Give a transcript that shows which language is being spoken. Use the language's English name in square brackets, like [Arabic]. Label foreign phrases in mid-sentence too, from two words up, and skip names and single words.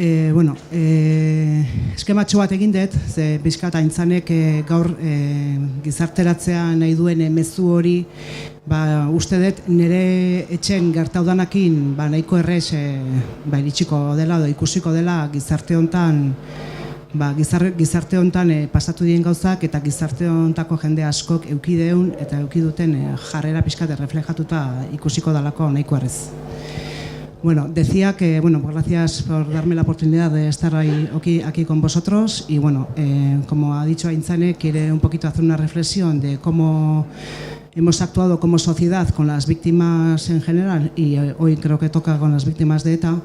[Basque] Eskematxo bat egin dut, ze pixkat Aintzanek gaur gizarteratzea nahi duen mezu hori, uste dut nire etxen gertaudanakin nahiko errez iritsiko dela edo ikusiko dela gizarte hontan pasatu dien gauzak eta gizarte hontako jende askok eukideun eta eukiduten jarrera pixkat erreflejatuta ikusiko dalako nahiko errez. [Spanish] Bueno, decía que, gracias por darme la oportunidad de estar aquí con vosotros y como ha dicho Aintzane, quiere un poquito hacer una reflexión de cómo hemos actuado como sociedad con las víctimas en general y hoy creo que toca con las víctimas de ETA.